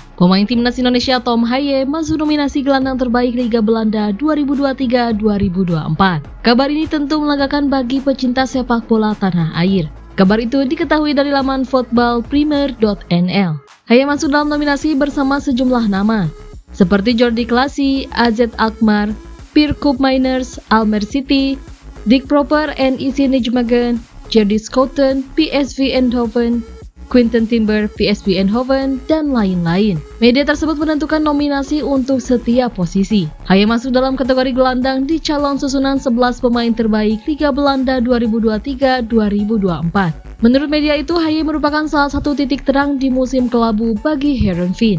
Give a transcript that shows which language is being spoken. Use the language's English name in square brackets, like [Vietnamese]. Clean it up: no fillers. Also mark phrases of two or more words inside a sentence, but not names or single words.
[Indonesian] Pemain Timnas Indonesia Tom Haye masuk nominasi gelandang terbaik Liga Belanda 2023-2024. Kabar ini tentu melegakan bagi pecinta sepak bola tanah air. Kabar itu diketahui dari laman voetbalprimer.nl. Haye masuk dalam nominasi bersama sejumlah nama, seperti Jordi Klaasie, AZ Alkmaar, Pierre Koopmeiners, Almere City, Dick Prupper en IC Nijmegen, Jerdy Schouten, PSV Eindhoven, Quinten Timber, PSV Eindhoven, dan lain-lain. Media tersebut menentukan nominasi untuk setiap posisi. Haye masuk dalam kategori gelandang di calon susunan 11 pemain terbaik Liga Belanda 2023-2024. Menurut media itu, Haye merupakan salah satu titik terang di musim kelabu bagi Heerenveen.